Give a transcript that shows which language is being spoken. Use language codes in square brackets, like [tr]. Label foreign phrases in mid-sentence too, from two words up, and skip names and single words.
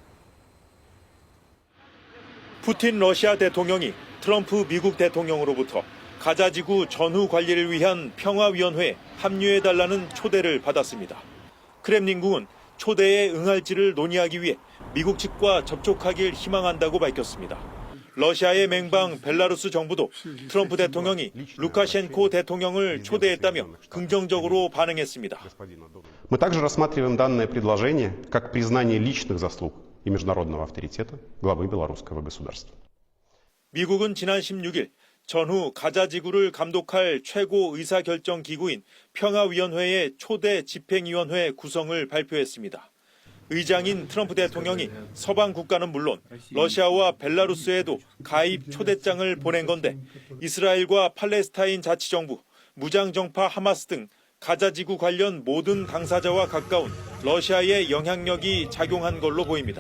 [ko] 푸틴 러시아 대통령이 트럼프 미국 대통령으로부터 가자지구 전후 관리를 위한 평화위원회에 합류해달라는 초대를 받았습니다. 크렘린궁은 초대에 응할지를 논의하기 위해 미국 측과 접촉하길 희망한다고 밝혔습니다. 러시아의 맹방 벨라루스 정부도 트럼프 대통령이 루카셴코 대통령을 초대했다며 긍정적으로 반응했습니다. [ru] Мы также рассматриваем данное предложение как признание личных заслуг и международного авторитета главы белорусского государства. [ko] 미국은 지난 16일 전후 가자지구를 감독할 최고 의사결정 기구인 평화위원회의 초대 집행위원회 구성을 발표했습니다. 의장인 트럼프 대통령이 서방 국가는 물론 러시아와 벨라루스에도 가입 초대장을 보낸 건데 이스라엘과 팔레스타인 자치정부, 무장정파 하마스 등 가자지구 관련 모든 당사자와 가까운 러시아의 영향력이 작용한 걸로 보입니다.